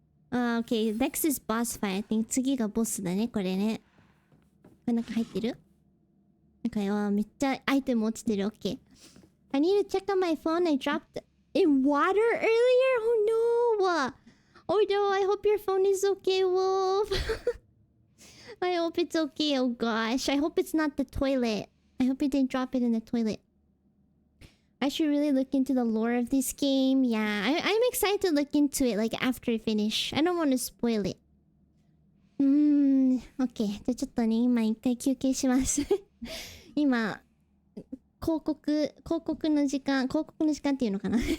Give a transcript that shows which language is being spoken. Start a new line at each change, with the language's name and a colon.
English: Okay, next is boss fight. I think
Japanese: 次がボスだね、これね。これなんか入ってるなんかめっちゃアイテム落ちてる。
English: Okay. I need to check on my phone. I dropped in water earlier. Oh no! Oh no, I hope your phone is okay, Wolf. I hope it's okay. Oh gosh. I hope it's not the toilet. I hope you didn't drop it in the toilet. I should really look into the lore of this game. Yeah, I'm excited to look into it like after I finish. I don't want to spoil it. Okay.
Japanese: じゃあちょっとね、今一回休憩します。今、広告の時間っていうのかな